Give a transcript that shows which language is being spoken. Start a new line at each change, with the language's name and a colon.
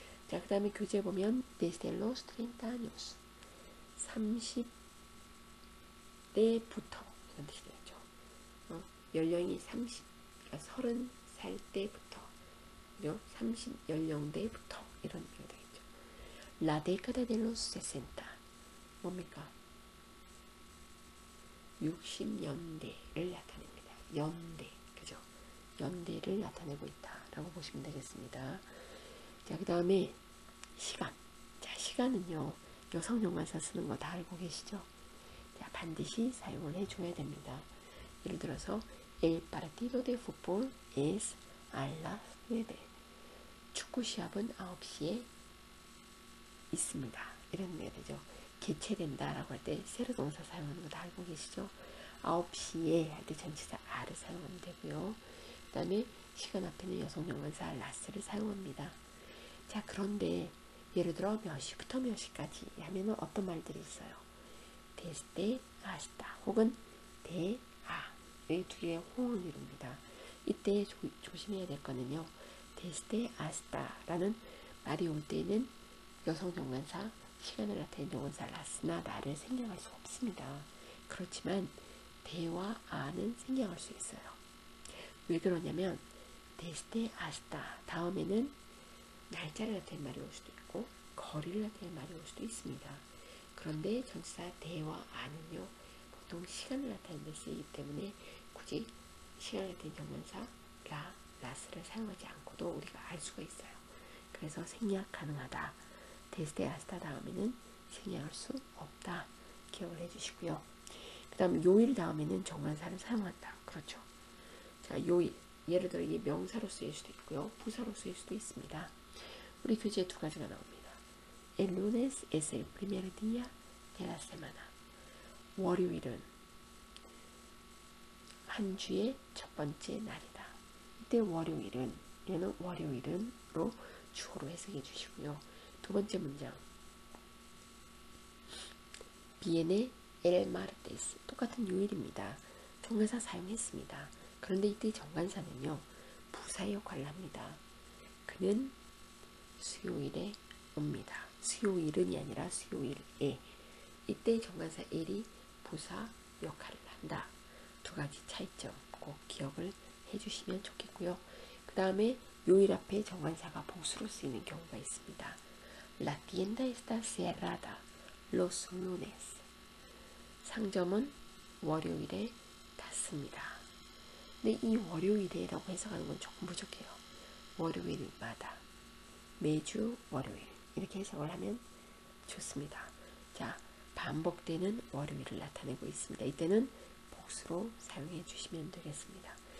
Korean: 자, 그 다음에 교재 보면
Spanish: desde los 30 años
Korean: 30대부터 이런 뜻이 되죠. 연령이 30, 그러니까 30살 때부터, 그죠? 30 연령대부터 이런 의미가 되겠죠.
Spanish: La década de los 60 뭡니까?
Korean: 60년대를 나타냅니다. 연대, 그죠? 연대를 나타내고 있다라고 보시면 되겠습니다. 자, 그 다음에 시간. 자, 시간은요, 여성 용관사 쓰는 거 다 알고 계시죠? 자, 반드시 사용을 해줘야 됩니다.
Spanish: 예를 들어서 El partido de fútbol es a las 9.
Korean: 축구 시합은 9시에 있습니다. 이런 의미가 되죠. 개최된다라고 할 때 세로 동사 사용하는 거 다 알고 계시죠? 9시에 할 때 전치사 a를 사용하면 되고요. 그 다음에 시간 앞에는 여성 용관사 las를 사용합니다. 자, 그런데 예를 들어 몇 시부터 몇 시까지 하면은 어떤 말들이 있어요?
Spanish: desde hasta 혹은 de a.
Korean: 이 두 개의 호응을 이룹니다. 이때 조심해야 될 거는요, desde hasta라는 말이 올 때는 여성 정관사 시간을 나타내는 정관사 las나 나를 생략할 수 없습니다. 그렇지만 대와 a는 생략할 수 있어요. 왜 그러냐면 desde hasta 다음에는 날짜를 나타내는 말이 올 수도 있고 거리를 나타내는 말이 올 수도 있습니다. 그런데 전치사 대와 a는요, 보통 시간을 나타내는 데 쓰이기 때문에 굳이 시간을 나타내는 정관사 las를 사용하지 않고도 우리가 알 수가 있어요. 그래서 생략 가능하다. desde hasta 다음에는 생략할 수 없다. 기억을 해주시고요. 그 다음 요일 다음에는 정관사를 사용한다. 그렇죠. 자, 요일. 예를 들어 이게 명사로 쓰일 수도 있고요. 부사로 쓰일 수도 있습니다. 우리 교재에 두 가지가 나옵니다.
Spanish: El lunes es el primer día de la semana.
Korean: 월요일은 한 주의 첫 번째 날이다. 이때 월요일은, 얘는 월요일은로 주어로 해석해 주시고요. 두 번째 문장.
Spanish: viene el martes. 똑같은 요일입니다. 정관사 사용했습니다.
Korean: 그런데 이때 정관사는요, 부사의 역할을 합니다. 그는 수요일에 옵니다. 수요일은이 아니라 수요일에. 이때 정관사 el이 부사 역할을 한다. 두 가지 차이점 꼭 기억을 해주시면 좋겠고요. 그 다음에 요일 앞에 정관사가 복수로 쓰이는 경우가 있습니다.
Spanish: La tienda está cerrada los lunes.
Korean: 상점은 월요일에 닫습니다. 근데 이 월요일에라고 해석하는 건 조금 부족해요. 월요일마다, 매주 월요일 이렇게 해석을 하면 좋습니다. 자, 반복되는 월요일을 나타내고 있습니다. 이때는 복수로 사용해 주시면 되겠습니다.